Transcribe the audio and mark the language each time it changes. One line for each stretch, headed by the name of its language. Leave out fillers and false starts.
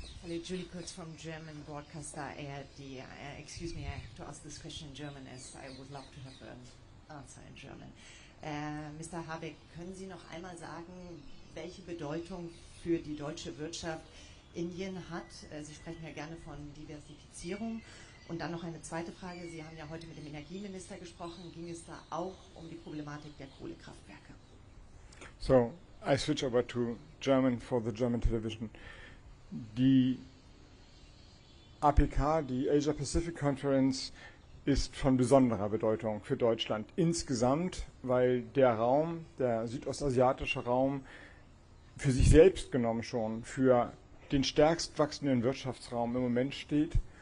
English: actually Julie Kurz from German broadcaster ARD. Excuse me, I have to ask this question in German, as I would love to have an answer in German. Mr.
German: Habeck, können Sie noch einmal sagen, welche Bedeutung für die deutsche Wirtschaft Indien hat? Sie sprechen ja gerne von Diversifizierung. Und dann noch eine zweite Frage. Sie haben ja heute mit dem Energieminister gesprochen. Ging es da auch um die Problematik der Kohlekraftwerke?
English: So, I switch over to German for the German television.
German: Die APK, die Asia Pacific Conference, ist von besonderer Bedeutung für Deutschland insgesamt, weil der Raum, der südostasiatische Raum, für sich selbst genommen schon für den stärkst wachsenden Wirtschaftsraum im Moment steht.